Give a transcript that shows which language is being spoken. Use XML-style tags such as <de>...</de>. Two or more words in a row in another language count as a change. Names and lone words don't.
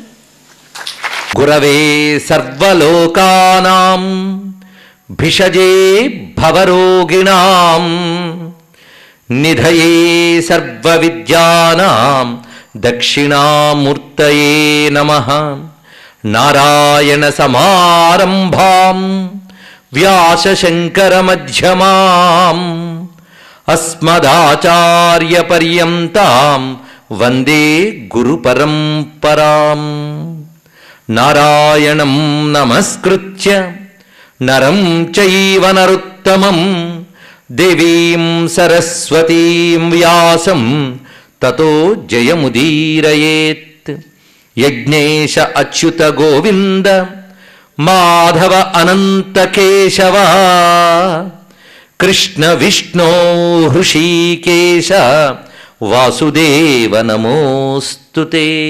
<sa>గురవే సర్వలోకానాం భిషజే భవరోగిణాం నిధయే సర్వవిద్యానాం దక్షిణామూర్తయే నమః. నారాయణ సమారంభాం వ్యాస శంకర మధ్యమాం అస్మదాచార్య పర్యంతాం వందే గురు పరంపరాం. నారాయణం నమస్కృత్య నరం చైవ నరోత్తమం దేవీం సరస్వతీం వ్యాసం తతో జయముదీరయేత్. యజ్ఞేశ అచ్యుత గోవింద మాధవ అనంత కేశవ కృష్ణ విష్ణో హృషీకేశ వాసుదేవ నమోస్తుతే.</sa>